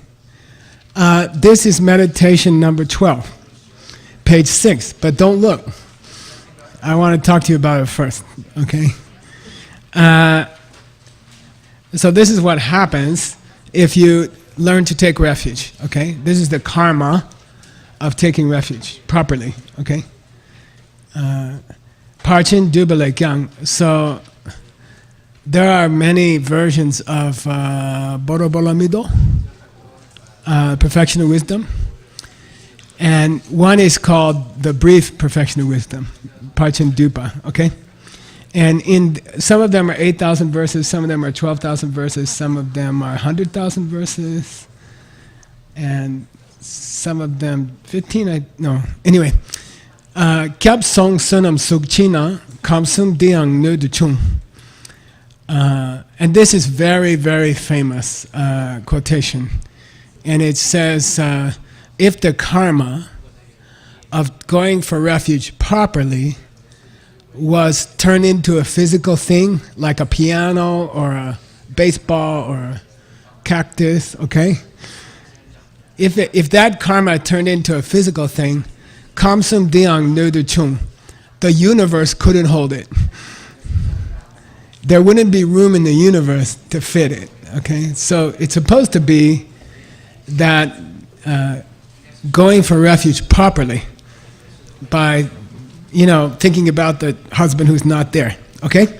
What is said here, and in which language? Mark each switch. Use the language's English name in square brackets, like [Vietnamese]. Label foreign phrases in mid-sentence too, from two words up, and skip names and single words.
[English] This is meditation number 12, page 6. But don't look. I want to talk to you about it first. Okay. So this is what happens if you learn to take refuge. Okay. This is the karma of taking refuge properly. [Tibetan] Okay. ཕར་ཕྱིན་སྡུད་པ་ལས་ཀྱང. [English] So there are many versions of Borobolamido, Perfection of Wisdom, and one is called the Brief Perfection of Wisdom, Parchin Dupa, okay? And in some of them are 8,000 verses, some of them are 12,000 verses, some of them are 100,000 verses, and some of them 15, anyway. [Tibetan] སྐྱབས་སོང་བསོད་ནམས་གཟུགས་ཅན་ན་ཁམས་གསུམ་འདི་ཡང་སྣོད་དུ་ཆུང. [English] And this is very, very famous quotation. And it says, if the karma of going for refuge properly was turned into a physical thing, like a piano or a baseball or a cactus, okay? If that karma turned into a physical thing, [Tibetan] ཁམས་གསུམ་འདི་ཡང་སྣོད་དུ་ཆུང, [English] the universe couldn't hold it. There wouldn't be room in the universe to fit it, okay? So it's supposed to be that going for refuge properly by, thinking about the husband who's not there, okay?